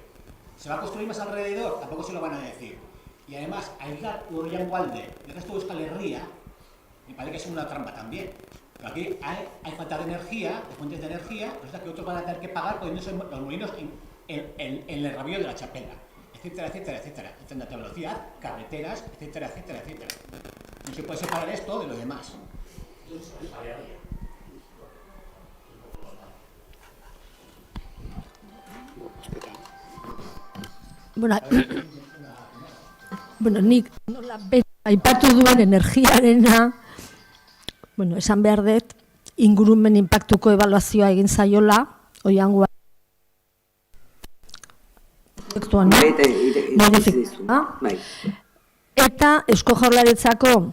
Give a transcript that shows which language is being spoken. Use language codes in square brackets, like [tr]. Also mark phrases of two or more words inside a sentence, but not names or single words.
[es] ¿Se va a construir más alrededor? Tampoco se lo van a decir. Y además, aislar Oiangualde del resto de Euskal Herria, me parece que es una trampa también. Pero aquí hay falta de energía, de fuentes de energía, resulta que otros van a tener que pagar poniéndose los molinos en el rabillo de la chapela, etcétera, etcétera, etcétera. Tren de alta velocidad, carreteras, etcétera, etcétera, etcétera. No se puede separar esto de lo demás. [eu] Nik nola aipatu duen energiarena, esan behar dut, ingurumen inpaktuko ebaluazioa egin zaiola, Oianguan Eta Eusko Jaurlaritzako